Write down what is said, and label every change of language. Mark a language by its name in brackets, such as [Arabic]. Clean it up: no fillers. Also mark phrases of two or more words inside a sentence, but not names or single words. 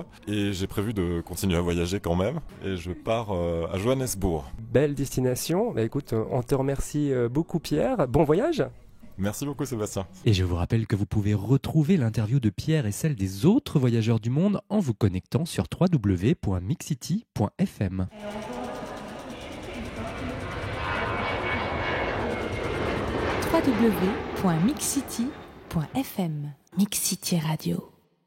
[French] Et j'ai prévu de continuer à voyager quand même. Et je pars à Johannesburg. Belle destination. Écoute, on te remercie beaucoup Pierre. Bon voyage. Merci beaucoup Sébastien. Et je vous rappelle que vous pouvez retrouver l'interview de Pierre et celle des autres voyageurs du monde en vous connectant sur www.mixcity.fm. www.mixcity.fm Mix City Radio.